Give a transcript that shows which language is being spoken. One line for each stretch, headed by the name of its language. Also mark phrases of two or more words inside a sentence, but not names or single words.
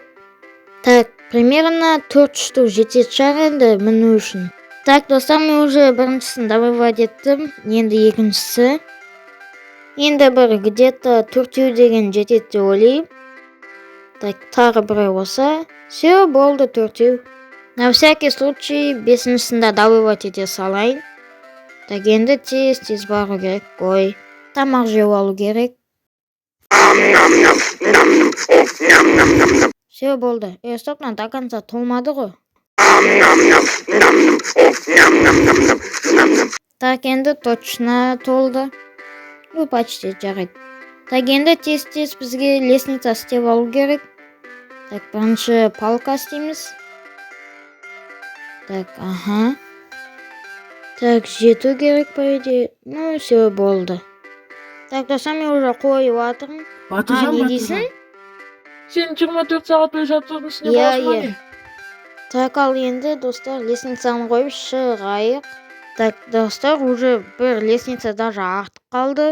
Russian: Так, примерно 4 штук
Kazakh: жетеді шығар енді міну үшін. Так, достар, мен уже біріншісін добывать еттім, енді екіншісі. Енді бір где-то 4 деген жетеді деп ойлаймын. Так, тағы бір осы. Все, болды 4.
Russian: На всякий случай
Kazakh: 5-сінде добывать ете салайын. Так, енді тез бару керек қой. Тамақ жеу алу керек. Все, болды.
Russian: Стоп, до конца
Kazakh: толмады ғой. Так, енді точно толды. Почти жарайды. Так, енді тез бізге лестница істеп алу керек. Так, бірінші палка істейміз.
Russian: Так, Так,
Kazakh: жету керек
Russian: по идее. Ну, все болды.
Kazakh: Так, достар, мен уже қойып жатырмын. Не дейсің? Сен 24 сағат бойы жатырдың үстіне боласың ба не? Так, ал енді достар, лестницаны қойып шығайық. Так, достар, уже бір лестница даже артық қалды.